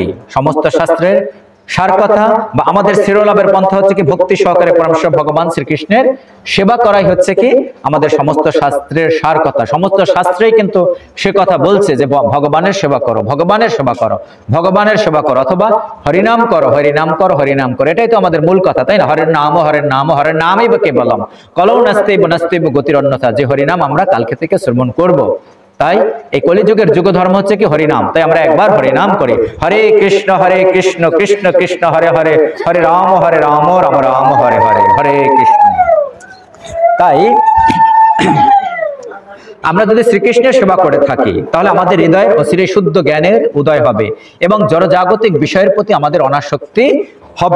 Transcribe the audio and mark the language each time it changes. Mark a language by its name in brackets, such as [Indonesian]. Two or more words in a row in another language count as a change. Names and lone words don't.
[Bangla] সমস্ত শাস্ত্রের সার কথা বা আমাদের শ্রেয় লাভের পন্থা হচ্ছে কি ভক্তি সহকারে পরমেশ্বর ভগবান শ্রীকৃষ্ণের সেবা করাই হচ্ছে কি আমাদের সমস্ত শাস্ত্রের সার কথা। সমস্ত শাস্ত্রেই কিন্তু সে কথা বলছে যে ভগবানের সেবা করো, ভগবানের সেবা করো, ভগবানের সেবা করো, অথবা হরিনাম করো, হরিনাম করো, হরিনাম করো। এটাই তো আমাদের মূল কথা, তাই না? [Sanskrit] হরের নাম, হরের নাম, হরের নামই বা কেবলম কলৌ নাস্তেব নাস্তেব গতির অন্যথা। [Bangla] যে হরিনাম আমরা কালকে থেকে শ্রবণ করব। তাই এই কলিযুগের যুগ ধর্ম হচ্ছে কি হরিনাম। তাই আমরা একবার হরিনাম করি, [Sanskrit] হরে কৃষ্ণ কৃষ্ণ কৃষ্ণ হরে হরে, হরে রাম রাম রাম হরে হরে, হরে কৃষ্ণ। [Bangla] তাই আমরা যদি শ্রীকৃষ্ণের সেবা করে থাকি তাহলে আমাদের হৃদয়ে অচিরে শুদ্ধ জ্ঞানের উদয় হবে এবং জড়জাগতিক বিষয়ের প্রতি আমাদের অনাসক্তি হবে।